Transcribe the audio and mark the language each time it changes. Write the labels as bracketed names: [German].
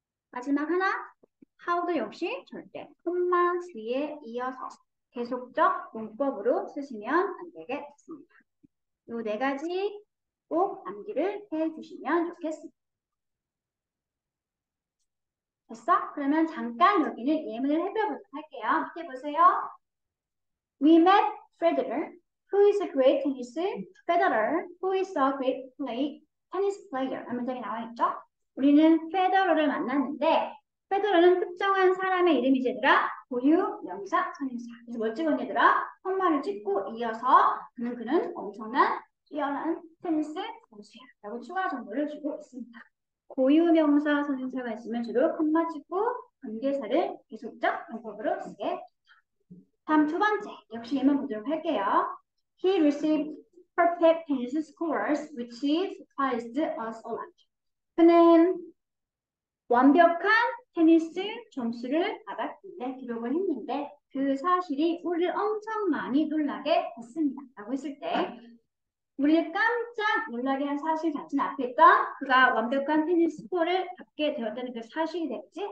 [Korean] 마지막 하나 how도 역시 절대 콤마 뒤에 이어서 계속적 문법으로 쓰시면 안 되겠습니다. 이 네 가지 꼭 암기를 해주시면 좋겠습니다. 됐어? 그러면 잠깐 여기는 예문을 해보도록 할게요. 밑에 보세요. [English] We met Federer, who is a great tennis Federer, who is a great tennis player. [Korean] 문장에 나와 있죠? 우리는 페더러를 만났는데 페더러는 특정한 사람의 이름이지 얘들아. 고유, 명사, 선행사. 그래서 뭘 찍었니 얘들아? 콤마를 찍고 이어서 그는 엄청난 뛰어난 테니스 선수야 라고 추가 정보를 주고 있습니다. 고유 명사 선행사가 있으면 주로 콤마 찍고 관계사를 계속적 용법으로 쓰게. 다음 두 번째, 역시 얘만 보도록 할게요. [English] He received perfect tennis scores, which surprised us a lot. [Korean] 그는 완벽한 테니스 점수를 받았는데, 기록을 했는데 그 사실이 우리를 엄청 많이 놀라게 했습니다. 라고 했을 때 우리를 깜짝 놀라게 한 사실 자체는 앞에 있던 그가 완벽한 테니스 스코어를 받게 되었다는 그 사실이 됐지.